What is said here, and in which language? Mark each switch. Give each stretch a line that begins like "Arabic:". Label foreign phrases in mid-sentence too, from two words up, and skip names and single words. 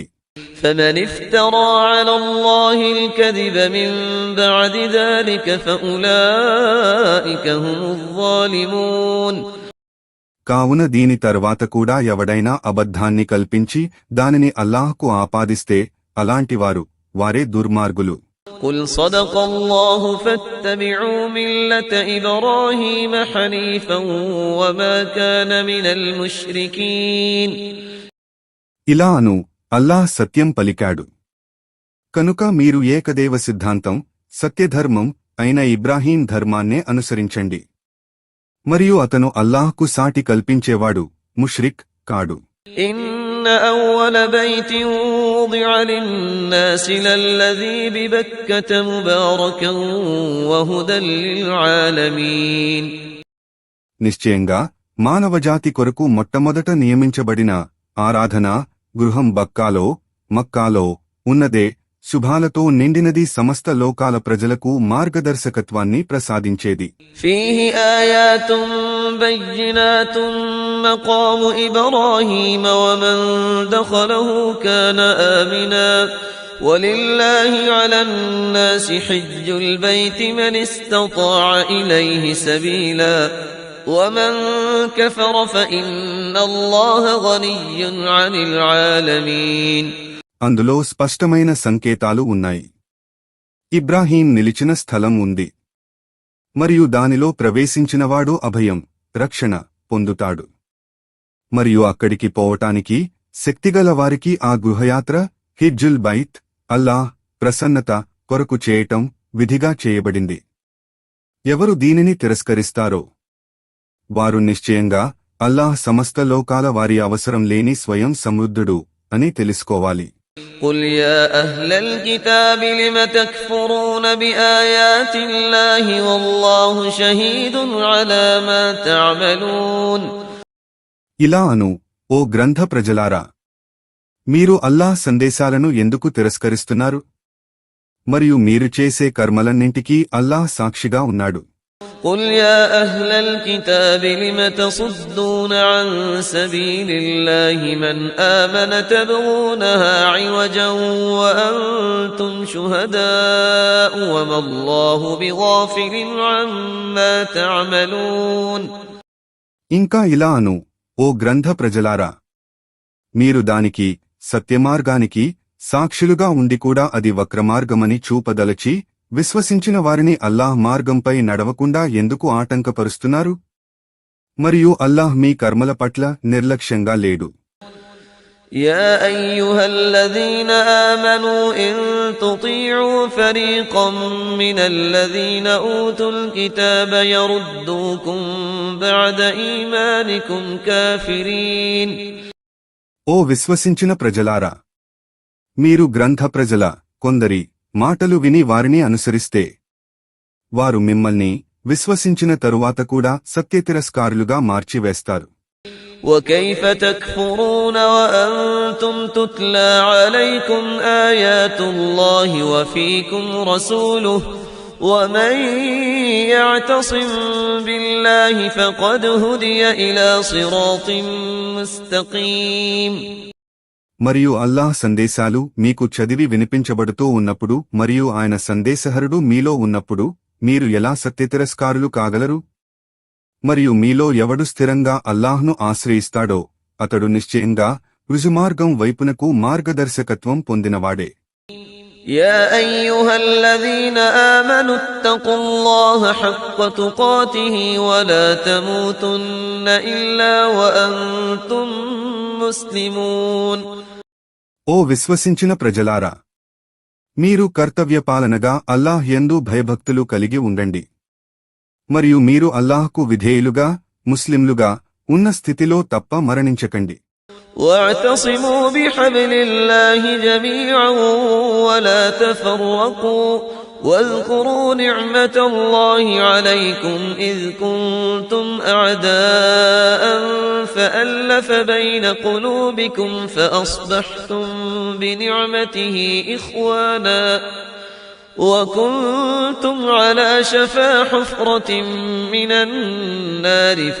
Arabic: فمن افترى على الله الكذب من بعد ذلك فأولئك هم الظالمون.
Telugu: కావున దీని తర్వాత కూడా ఎవడైనా అబద్ధాన్ని కల్పించి దానిని అల్లాహ్కు ఆపాదిస్తే అలాంటివారు వారే దుర్మార్గులు.
Arabic: قل صدق الله فاتبعوا ملة إبراهيم حنيفا وما كان من المشركين.
Telugu: ఇలా అను, అల్లాహ్ సత్యం పలికాడు కనుక మీరు ఏకదేవ సిద్ధాంతం సత్యధర్మం అయిన ఇబ్రాహీం ధర్మాన్నే అనుసరించండి. మరియు అతను అల్లాహ్కు సాటి కల్పించేవాడు ముష్రిక్ కాడు.
Arabic: إن أول بيت وضع للناس للذي ببكة مباركا وهدى للعالمين.
Telugu: నిశ్చయంగా మానవజాతి కొరకు మొట్టమొదట నియమించబడిన ఆరాధనా గృహం మక్కాలో ఉన్నదే శుభాలతో నిండినది సమస్త లోకాల ప్రజలకు మార్గదర్శకత్వాన్ని ప్రసాదించేది.
Arabic: فيه آيات بينات مقام إبراهيم ومن دخله كان آمنا ولله على الناس حج البيت من استطاع إليه سبيلا ومن كفر فإن الله غني عن العالمين.
Telugu: అందులో స్పష్టమైన సంకేతాలు ఉన్నాయి. ఇబ్రాహీం నిలిచిన స్థలం ఉంది మరియు దానిలో ప్రవేశించినవాడు అభయం రక్షణ పొందుతాడు. మరియు అక్కడికి పోవటానికి శక్తిగల వారికి ఆ గృహయాత్ర
Arabic: حج البيت
Telugu: అల్లాహ్ ప్రసన్నత కొరకు చేయటం విధిగా చేయబడింది. ఎవరు దీనిని తిరస్కరిస్తారో వారు నిశ్చయంగా అల్లాహ్ సమస్త లోకాల వారి అవసరం లేని స్వయం సమృద్ధుడు అని తెలుసుకోవాలి.
Arabic: قل يا أهل الكتاب لم تكفرون بآيات الله والله شهيد على ما تعملون.
Telugu: ఇలా అను, ఓ గ్రంథ ప్రజలారా, మీరు అల్లాహ్ సందేశాలను ఎందుకు తిరస్కరిస్తున్నారు? మరియు మీరు చేసే కర్మలన్నింటికీ అల్లాహ్ సాక్షిగా ఉన్నాడు.
Arabic: قل يا أهل الكتاب لم تصدون عن سبيل الله من آمن تبغونها عوجا وأنتم شهداء وما الله بغافل عما تعملون.
Telugu: ఇంకా ఇలా అను, ఓ గ్రంథ ప్రజలారా, మీరు దానికి సత్యమార్గానికి సాక్షులుగా ఉండి కూడా అది వక్రమార్గమని చూపదలచి విశ్వసించిన వారిని అల్లాహ్ మార్గంపై నడవకుండా ఎందుకు ఆటంకపరుస్తున్నారు? మరియు అల్లాహ్ మీ కర్మల పట్ల నిర్లక్ష్యంగా లేడు.
Arabic: يا أيها الذين آمنوا إن تطيعوا فريقا من الذين أوتوا الكتاب يردوكم بعد إيمانكم كافرين.
Telugu: ఓ విశ్వసించిన ప్రజలారా, మీరు గ్రంథ ప్రజల కొందరి మాటలు విని వారిని అనుసరిస్తే వారు మిమ్మల్ని విశ్వసించిన తరువాత కూడా సత్యతిరస్కారులుగా మార్చివేస్తారు.
Arabic: وكيف تكفرون وأنتم تتلى عليكم آيات الله وفيكم رسوله ومن يعتصم بالله فقد هدي إلى صراط مستقيم.
Telugu: మరియు అల్లాహ్ సందేశాలు మీకు చదివి వినిపించబడుతూ ఉన్నప్పుడు మరియు ఆయన సందేశహరుడు మీలో ఉన్నప్పుడు మీరు ఎలా సత్యతిరస్కారులు కాగలరు? మరియు మీలో ఎవడు స్థిరంగా అల్లాహ్ను ఆశ్రయిస్తాడో అతడు నిశ్చయంగా రుజుమార్గం వైపునకు మార్గదర్శకత్వం పొందినవాడే.
Arabic: يا أيها الذين آمنوا اتقوا الله حق تقاته ولا تموتن إلا وأنتم مسلمون.
Telugu: ఓ విశ్వసించిన ప్రజలారా, మీరు కర్తవ్యపాలనగా అల్లాహ్ యందు భయభక్తులు కలిగి ఉండండి. మరియు మీరు అల్లాహ్కు విధేయులుగా ముస్లింలుగా ఉన్న స్థితిలో తప్ప మరణించకండి.
Arabic: واعتصموا بحبل الله جميعا ولا تفرقوا واذكروا نعمة الله عليكم إذ كنتم أعداء فألف بين قلوبكم فأصبحتم بنعمته إخوانا وكنتم على شفا حفرة من النار